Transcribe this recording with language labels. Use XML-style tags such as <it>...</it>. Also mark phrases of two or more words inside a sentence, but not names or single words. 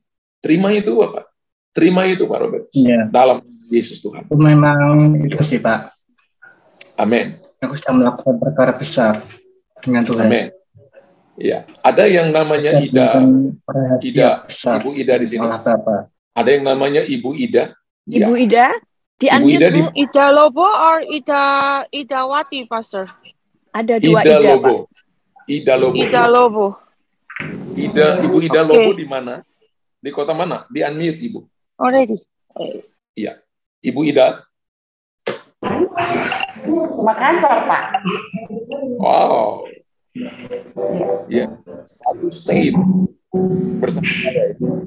<id>Terima itu Bapak. Terima itu Pak Robert. Ya. Dalam Yesus Tuhan. Memang itu sih Pak. Amin. Aku sudah melakukan perkara besar dengan Tuhan. Amin. Ya, ada yang namanya Ida, Ibu Ida di sini. Ada yang namanya Ibu Ida. Ibu Ida, Ibu Ida, Ida Lobo or Ida Wati, Pastor? Ada dua Ida, Lobo. Pak. Ida Lobo. Ida Lobo. Ibu Ida Lobo di mana? Di kota mana? Di unmute Ibu.</id> <en>Already.</en> <id>Iya. Ibu Ida. Makassar, Pak. Wow. Ya, satu state bersama saya.</id>